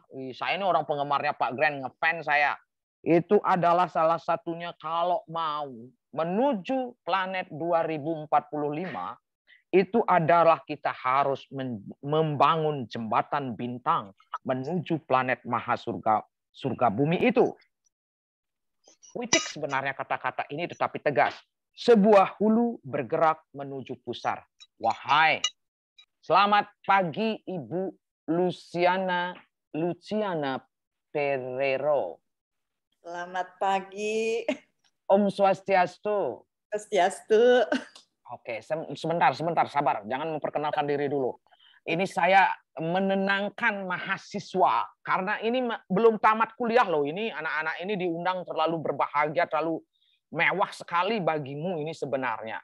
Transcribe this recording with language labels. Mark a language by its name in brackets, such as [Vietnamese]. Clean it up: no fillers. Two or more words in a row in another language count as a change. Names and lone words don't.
[Indonesian] Saya ini orang penggemarnya Pak Gren, ngefans saya. Itu adalah salah satunya kalau mau menuju planet 2045, itu adalah kita harus membangun jembatan bintang menuju planet Mahasurga, surga bumi itu. Puitik sebenarnya kata-kata ini, tetapi tegas. Sebuah hulu bergerak menuju pusar. Wahai, selamat pagi Ibu Luciana Perero. Selamat pagi. Om Swastiastu. Swastiastu. Oke, sebentar, sabar. Jangan memperkenalkan diri dulu. Ini saya menenangkan mahasiswa. Karena ini belum tamat kuliah loh. Ini anak-anak ini diundang terlalu berbahagia, terlalu mewah sekali bagimu ini sebenarnya.